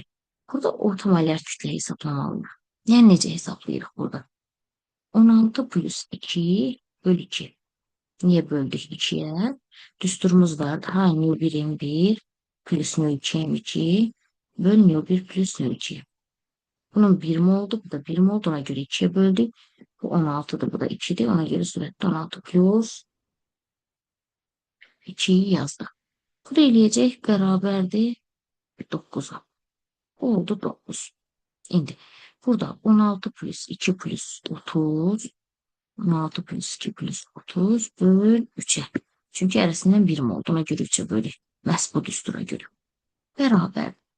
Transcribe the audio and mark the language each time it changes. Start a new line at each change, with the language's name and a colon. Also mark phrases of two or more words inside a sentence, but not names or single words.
Azerbaijani: Burada orta-molar kütlə hesablamalıyıq. Yəni necə hesablayırıq burada? 16 plus 2 böl 2. Niyə böldük 2'ye? Düsturumuz var. Ha, növ 1 M1 plus növ 2 M2 böl növ 1 plus növ 2. Bunun 1 mi oldu? Bu da 1 mi oldu? Ona göre 2'ye böldük. Bu 16'dır. Bu da 2'dir. Ona göre surətdə 16 plus 2'yi yazdık. Bu da eləyəcək bərabərdir 9'a. Oldu 9. İndi burada 16 plus 2 plus 30. 16 plus 2 plus 30 böl 3'e. Çünki arasından 1 mi oldu? Ona göre 3'e bölük. Məhz bu düstura göre. Bərabər.